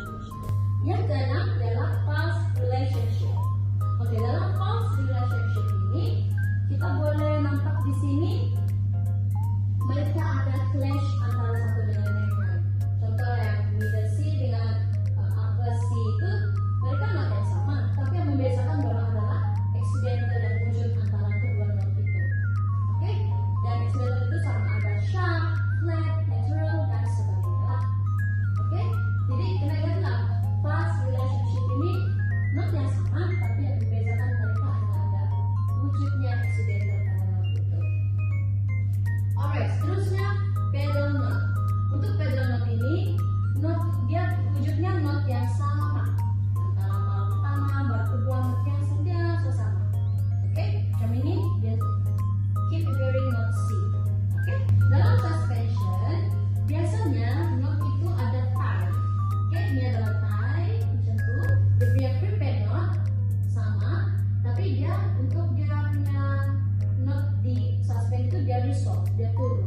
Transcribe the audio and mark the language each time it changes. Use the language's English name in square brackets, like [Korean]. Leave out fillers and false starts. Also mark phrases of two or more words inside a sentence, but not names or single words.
[Malay] Yang keenam adalah [English] pulse relationship. [Malay] Oke, dalam [English] pulse relationship [Malay] ini kita boleh nampak di sini mereka ada clash antara satu dengan yang lain. Contoh yang [English] middle C [Malay] dengan [English] upper C [Malay] itu mereka not yang sama, tapi yang membedakan orang adalah accidental dan wujud antara kedua not itu. Oke, dan accidental itu sama ada [English] sharp, flat, natural [Malay] dan sebagainya. Oke, jadi kena ingatlah [English] pulse relationship [Malay] ini not yang sama, tapi yang membedakan mereka ada wujudnya accidental pada not itu. Alright, seterusnya [English] pedal note. [Malay] Untuk [English] pedal note [Malay] ini, note dia wujudnya note yang sama antara bar pertama, bar kedua, note yang sentiasa sama. Oke, macam ini dia [English] keep hearing note C. [Malay] Oke, dalam suspension biasanya note itu ada tie. Oke, ini adalah tie macam tu. Dia punya [English] prepared note [Malay] sama, tapi dia untuk dia punya note di suspend itu dia resolve, dia turun.